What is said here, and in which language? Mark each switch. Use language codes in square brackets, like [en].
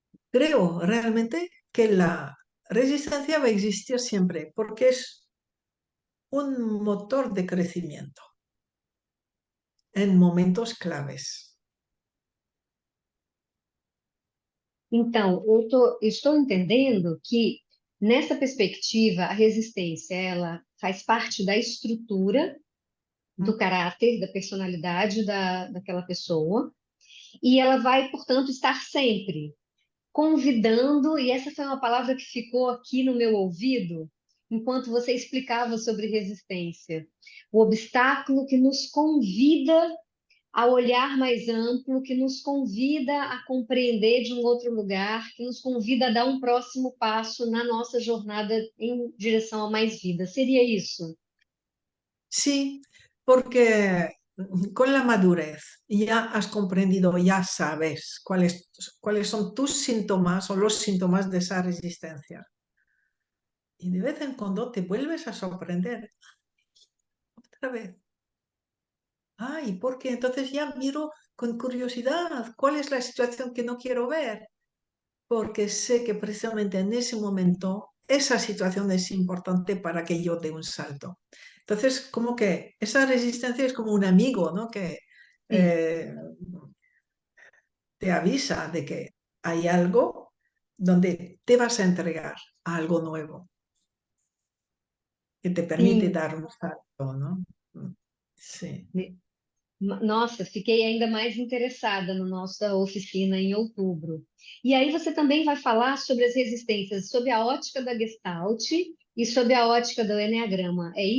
[es] Creo realmente que la resistencia va a existir siempre porque es un motor de crecimiento en momentos claves. [pt] Então, estou entendendo que, nessa perspectiva, a resistência, ela faz parte da estrutura do caráter, da personalidade daquela pessoa, e ela vai, portanto, estar sempre convidando, e essa foi uma palavra que ficou aqui no meu ouvido, enquanto você explicava sobre resistência. O obstáculo que nos convida a olhar mais amplo, que nos convida a compreender de um outro lugar, que nos convida a dar um próximo passo na nossa jornada em direção a mais vida. Seria isso? [es] Sí, porque con la madurez ya has comprendido, ya sabes cuáles son tus síntomas o los síntomas de esa resistencia. Y de vez en cuando te vuelves a sorprender otra vez. Ay, porque entonces ya miro con curiosidad cuál es la situación que no quiero ver, porque sé que precisamente en ese momento esa situación es importante para que yo dé un salto. Entonces, como que esa resistencia es como un amigo, ¿no? Que [pt] Sim, [es] eh, te avisa de que hay algo donde te vas a entregar a algo nuevo, que te permite [pt] sim. [es] dar un salto, ¿no? Sí. [pt] Nossa, fiquei ainda mais interessada na nossa oficina em outubro. E aí você também vai falar sobre as resistências, sobre a ótica da Gestalt e sobre a ótica do Eneagrama.